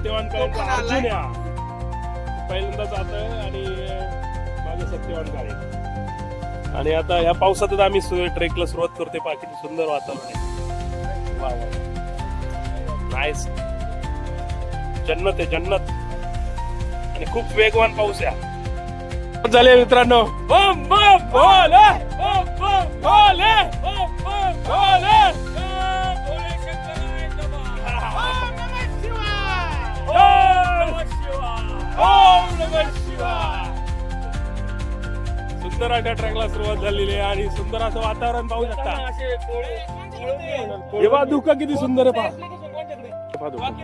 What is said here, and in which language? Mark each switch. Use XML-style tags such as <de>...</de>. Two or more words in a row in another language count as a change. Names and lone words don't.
<mr>अर्जुन पहिल्यांदा जात आणि माझं सत्यवान काळे. आणि आता या पावसातच आम्ही ट्रेकला सुरुवात करते. बाकी सुंदर वातावरण आहे. वा वा नाईस. जन्नत आहे जन्नत. आणि खूप वेगवान पाऊस आहे. झाले मित्रांनो.</mr> <hi>बम बम भोले बम बम भोले बम बम भोले.</hi> <mr>सुंदर अशा ट्रॅकला सुरुवात झालेली आहे आणि सुंदर असं वातावरण पाहू शकता. हे धुका किती सुंदर आहे पहा.</mr>